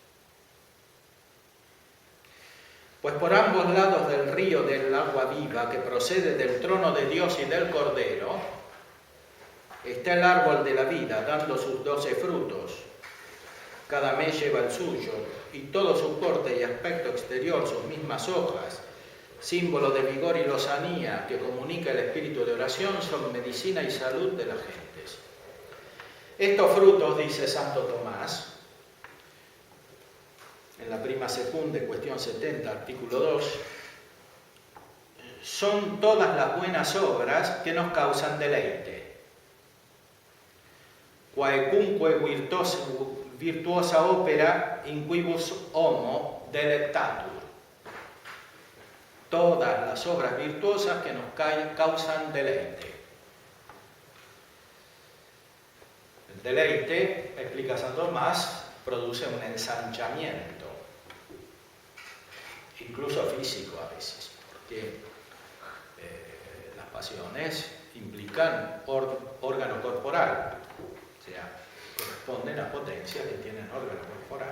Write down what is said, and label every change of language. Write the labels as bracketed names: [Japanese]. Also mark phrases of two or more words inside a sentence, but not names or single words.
[Spanish] Pues por ambos lados del río del agua viva que procede del trono de Dios y del Cordero, está el árbol de la vida dando sus 12 frutos, cada mes lleva el suyo, y todo su porte y aspecto exterior, sus mismas hojas, símbolo de vigor y lozanía que comunica el espíritu de oración, son medicina y salud de las gentes. Estos frutos, dice Santo Tomás, en la [Latin] prima secunde, [Spanish] cuestión 70, artículo 2, son todas las buenas obras que nos causan deleite. [Latin] Quaecunque virtuosa opera in quibus homo delectatur. [Spanish] Todas las obras virtuosas que nos causan deleite. El deleite, explica Santo Tomás, produce un ensanchamiento, incluso físico a veces, porque las pasiones implican órgano corporal, o sea, corresponden a potencias que tienen órgano corporal.